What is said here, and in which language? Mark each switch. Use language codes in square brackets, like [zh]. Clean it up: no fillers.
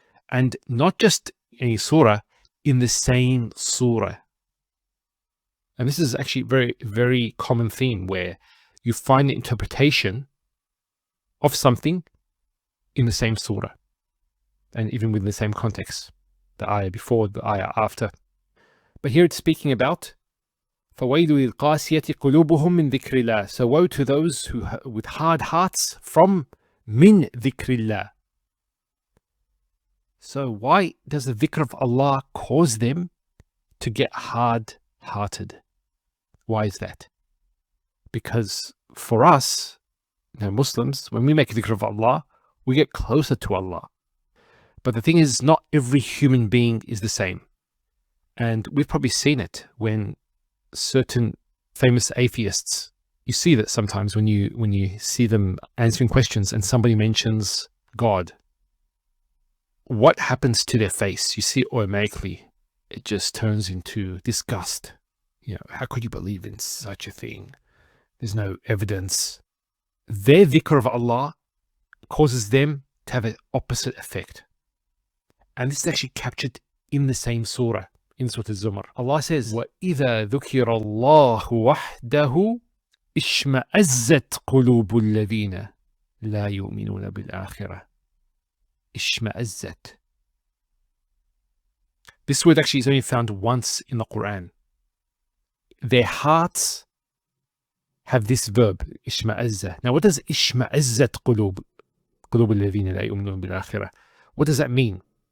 [en] And not just any surah, in the same surah. And this is actually a very, very common theme where you find the interpretation of something in the same surah. And even within the same context. The ayah before, the ayah after. But here it's speaking about [ar] فَوَيْلُ لِلْقَاسِيَةِ قُلُوبُهُم مِّن ذِكْرِ اللَّهِ. [en] So woe to those who with hard hearts from [ar] min dhikrillah. [en] So why does the dhikr of Allah cause them to get hard-hearted? Why is that? Because for us, Muslims, when we make a dhikr of Allah, we get closer to Allah. But the thing is, not every human being is the same. And we've probably seen it when certain famous atheists, you see that sometimes when you see them answering questions and somebody mentions God, what happens to their face? You see it automatically. It just turns into disgust. You know, how could you believe in such a thing? There's no evidence. Their dhikr of Allah causes them to have an opposite effect. And this is actually captured in the same surah, in Surah Al-Zumar. Allah says, [ar] وَإِذَا ذُكِرَ اللَّهُ وَحْدَهُ إِشْمَأَزَّتْ قُلُوبُ الَّذِينَ لَا يُؤْمِنُونَ بِالْآخِرَةِ. Ishma'azzat. [en] This word actually is only found once in the Quran. Their hearts have this verb, ishma'azza. Now, what does [ar] ishma'azzat qulub alladhina la yu'minun bil akhirah? [en] What does that mean?